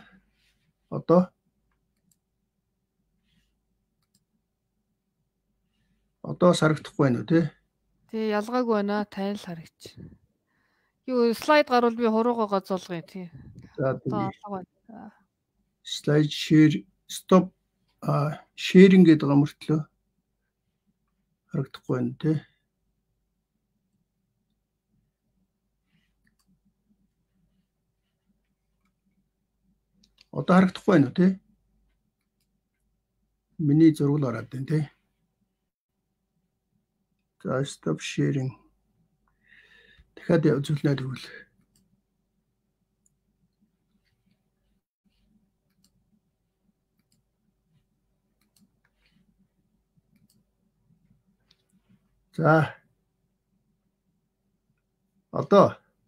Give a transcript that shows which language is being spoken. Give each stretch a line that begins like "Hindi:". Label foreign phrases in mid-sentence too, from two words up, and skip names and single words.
Mongolian: Одоо харагдахгүй байна уу тий? Тий, ялгаагүй байна. Тань л харагдаж байна. Юу слайд гарвал би хуруугаа гоцолгоё тий. За тий. Слайд
English: share stop sharing
Mongolian: гэдэг байгаа мөртлөө харагдахгүй байна тий. Одоо харагдахгүй байна уу тий? Миний зураг ороод байна тий. За
English: stop sharing.
Mongolian: Дахиад үзүүлнэ тэгвэл. За. Одоо.